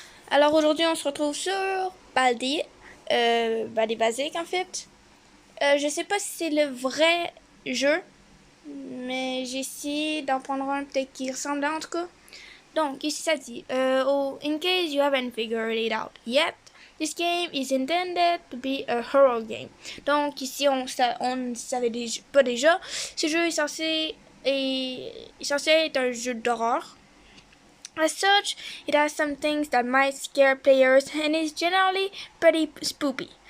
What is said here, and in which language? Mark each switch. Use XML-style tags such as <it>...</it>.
<fr>Alors aujourd'hui, on se retrouve sur Baldi, Baldi Basique en fait. Je sais pas si c'est le vrai jeu, mais j'ai essayé d'en prendre un peut-être qui ressemble en tout cas. Donc ici ça dit,</fr> <en>in case you haven't figured it out yet, this game is intended to be a horror game.</en> <fr>Donc ici on ne savait pas déjà, ce jeu est censé être un jeu d'horreur.</fr> <en>As such, it has some things that might scare players and is generally pretty spooky.</en>